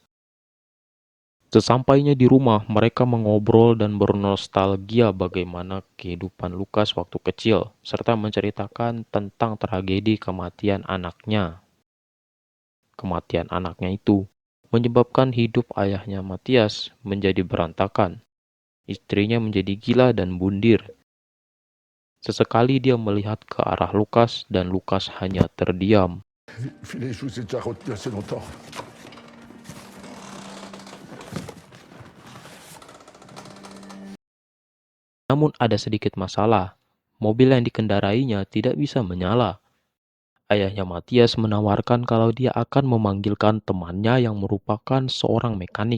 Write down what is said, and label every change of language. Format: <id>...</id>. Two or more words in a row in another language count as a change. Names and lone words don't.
<id>Sesampainya di rumah, mereka mengobrol dan bernostalgia bagaimana kehidupan Lukas waktu kecil, serta menceritakan tentang tragedi kematian anaknya. Kematian anaknya itu menyebabkan hidup ayahnya Matias menjadi berantakan. Istrinya menjadi gila dan bundir. Sesekali dia melihat ke arah Lukas dan Lukas hanya terdiam.</id> <fr>Filez, je vous ai déjà retenu assez longtemps.</fr> <id>Namun ada sedikit masalah. Mobil yang dikendarainya tidak bisa menyala. Ayahnya Matias menawarkan kalau dia akan memanggilkan temannya yang merupakan seorang mekanik.</id>